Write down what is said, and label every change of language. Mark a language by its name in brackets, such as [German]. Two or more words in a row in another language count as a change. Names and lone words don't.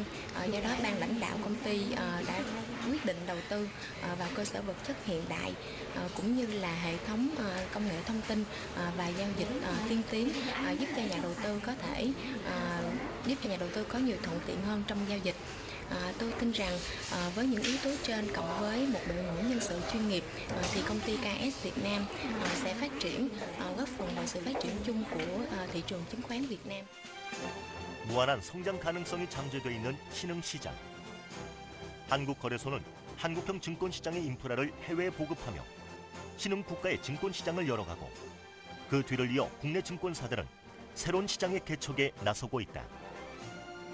[Vietnamese] Do đó ban lãnh đạo công ty đã quyết định đầu tư vào cơ sở vật chất hiện đại cũng như là hệ thống công nghệ thông tin và giao dịch tiên tiến, giúp cho nhà đầu tư có nhiều thuận tiện hơn trong giao dịch. Tôi tin rằng với những yếu tố trên cộng với một đội ngũ nhân sự chuyên nghiệp thì công ty KS Việt Nam sẽ phát triển, góp phần vào sự phát triển chung của thị trường chứng khoán Việt Nam. [Korean] 무한한 성장 가능성이 잠재되어 있는 신흥 시장. 한국거래소는 한국형 증권시장의 인프라를 해외에 보급하며 신흥 국가의 증권시장을 열어가고 그 뒤를 이어 국내 증권사들은 새로운 시장의 개척에 나서고 있다.